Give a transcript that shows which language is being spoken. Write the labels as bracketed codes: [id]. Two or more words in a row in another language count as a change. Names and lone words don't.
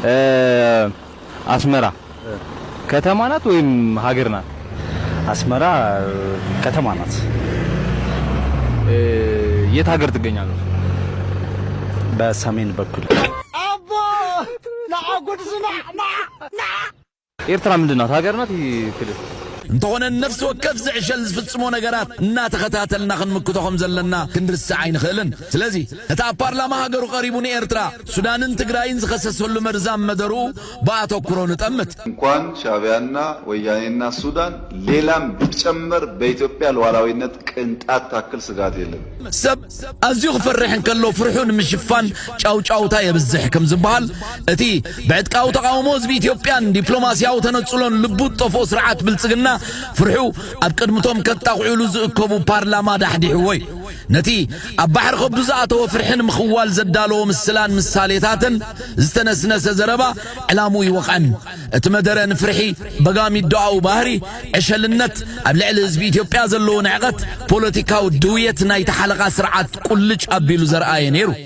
[am] አስመራ ከተማ ናት ወይም ሀገር ናት? አስመራ ከተማ ናት። የት ሀገር ትገኛለች? በሰሜን በኩል አቦ ለአጉድ ዝና ኤርትራ ምንድን ናት? ሀገር ናት ክልል [ti] እንተኾነ ነፍስ ወከፍ ዝዕሸል ዝፍጽሞ ነገራት እናተኸታተልና ክንምክቶኹም ዘለና ክንርስዕ ኣይንኽእልን ስለዚ እቲ ኣብ ፓርላማ ሃገሩ ቀሪቡ ንኤርትራ ሱዳንን ትግራይን ዝኸሰሰሉ መርዛም መደሩ በአተኩሮ ንጠምት [am] እንኳን ሻዕቢያና ወያኔና ሱዳን ሌላም ቢጨመር በኢትዮጵያ ሉዓላዊነት ቅንጣት ታክል ስጋት የለም [ti] ሰብ ኣዝዩ ክፈርሕ እንከሎ ፍርሑ ንምሽፋን ጫውጫውታ የብዝሕ ከም ዝበሃል እቲ ብዕጥቃዊ ተቃውሞ ህዝቢ ኢትዮጵያን ዲፕሎማስያዊ ተነጽሎን ልቡ ጠፎ ስርዓት ብልጽግና ፍርሑ ኣብ ቅድምቶም ከጣቑዕሉ ዝእከቡ ፓርላማ ዳሕዲሕወይ ነቲ ኣብ ባሕሪ ከብዱ ዝኣተወ ፍርሕን ምኽዋል ዘዳለዎ ምስላን ምሳሌታትን ዝተነስነሰ ዘረባ ዕላሙ ይወቕዐን እቲ መደረ ንፍርሒ በጋሚ ዶኣው ባህሪ ዕሸልነት ኣብ ልዕሊ ህዝቢ ኢትዮጵያ ዘለዎ ንዕቐት ፖለቲካዊ ድውየት ናይ ተሓለቓ ስርዓት ቁልጭ ኣቢሉ ዘርኣየ ነይሩ